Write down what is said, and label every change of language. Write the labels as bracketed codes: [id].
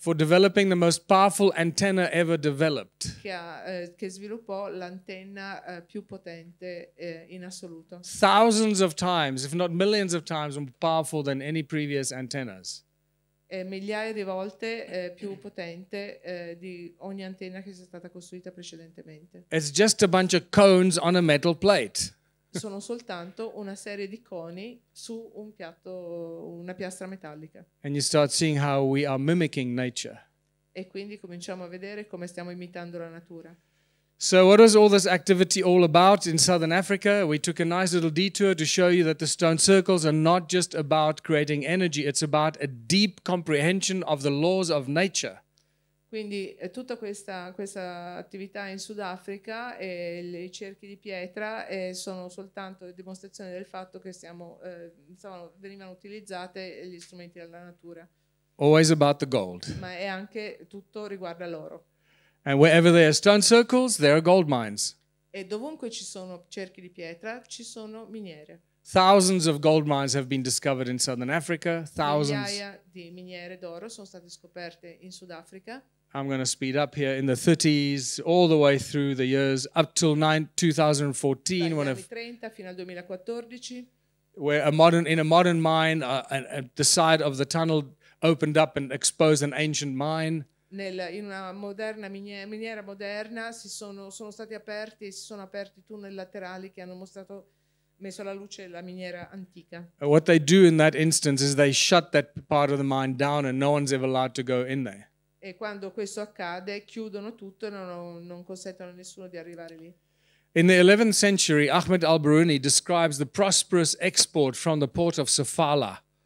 [en] for developing the most powerful antenna ever developed. [it] che sviluppò l'antenna più potente in assoluto. [en] Thousands of times, if not millions of times, more powerful than any previous antennas. [it] Migliaia di volte più potente di ogni antenna che sia stata costruita precedentemente. [en] It's just a bunch of cones on a metal plate. [it] Sono soltanto una serie di coni su un piatto, una piastra metallica. [en] And you start seeing how we are mimicking nature. E quindi cominciamo a vedere come stiamo imitando la natura. So what was all this activity all about in Southern Africa? We took a nice little detour to show you that the stone circles are not just about creating energy, it's about a deep comprehension of the laws of nature. [it] Quindi tutta questa attività in Sudafrica e i cerchi di pietra sono soltanto dimostrazione del fatto che venivano utilizzate gli strumenti della natura. [en] Always about the gold. [it] Ma è anche tutto riguarda l'oro. [en] And wherever there are stone circles, there are gold mines. [it] E dovunque ci sono cerchi di pietra, ci sono miniere. [en] Thousands of gold mines have been discovered in Southern Africa. Thousands. [it] Migliaia di miniere d'oro sono state scoperte in Sudafrica. [en] I'm going to speed up here. In the 30s, all the way through the years up till 2014, [it] Dagli [en] when [it] anni 30 fino al 2014. [en] where in a modern mine, the side of the tunnel opened up and exposed an ancient mine. [it] In una moderna miniera moderna si sono aperti tunnel laterali che hanno messo alla luce la miniera antica. [en] What they do in that instance is they shut that part of the mine down and no one's ever allowed to go in there. [it] E quando questo accade chiudono tutto e non consentono a nessuno di arrivare lì. [en] In the 11th century, Ahmed al-Biruni describes the prosperous export from the port of Sofala.